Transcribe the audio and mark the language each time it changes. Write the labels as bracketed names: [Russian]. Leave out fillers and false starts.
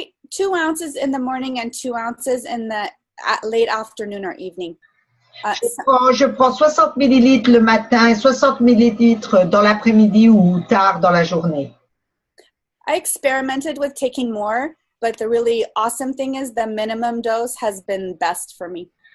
[English] 2 ounces in the morning and 2 ounces in the late afternoon or evening. [French] Je prends 60 millilitres le matin et 60 millilitres dans l'après-midi ou tard dans la journée. [English] I experimented with taking more, but the really awesome thing is the minimum dose has been best for me.